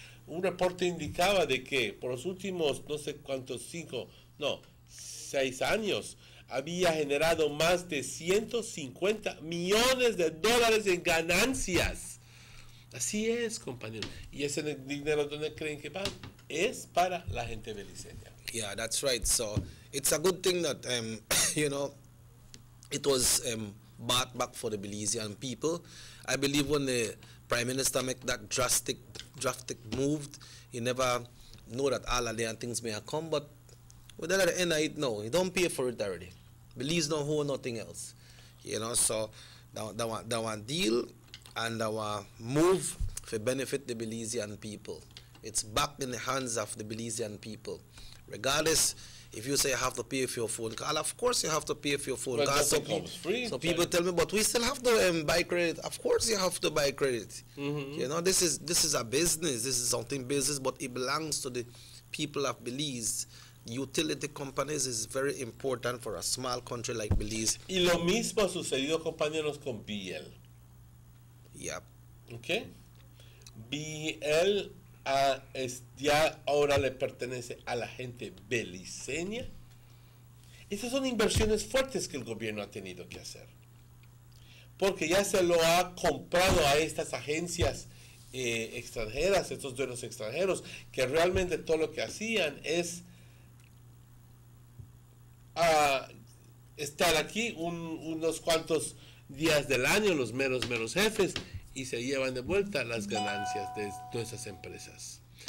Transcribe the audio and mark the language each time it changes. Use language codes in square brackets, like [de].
[es] un reporte indicaba de que por los últimos no sé cuántos 6 años había generado más de 150 millones de dólares en ganancias. Así es, compañeros. Y ese dinero, ¿dónde creen que va? Es para la gente beliceña. [en] Yeah, that's right. So it's a good thing that you know, it was bought back for the Belizean people. I believe when the Prime Minister make that drastic move, he never know that all of the things may have come, but we're at the end of it now. He don't pay for it already. Belize don't hold nothing else. You know, so that one deal and our move to benefit the Belizean people. It's back in the hands of the Belizean people. Regardless, if you say you have to pay for your phone call, of course you have to pay for your phone call. So people tell me, but we still have to buy credit. Of course you have to buy credit. You know, this is a business. This is something business, but it belongs to the people of Belize. Utility companies is very important for a small country like Belize. [es] Y lo mismo ha sucedido, compañeros, con BL. Yep. Okay. BL ya ahora le pertenece a la gente beliceña. Estas son inversiones fuertes que el gobierno ha tenido que hacer, porque ya se lo ha comprado a estas agencias extranjeras, estos dueños extranjeros, que realmente todo lo que hacían es estar aquí unos cuantos días del año, los meros jefes, y se llevan de vuelta las ganancias de todas esas empresas.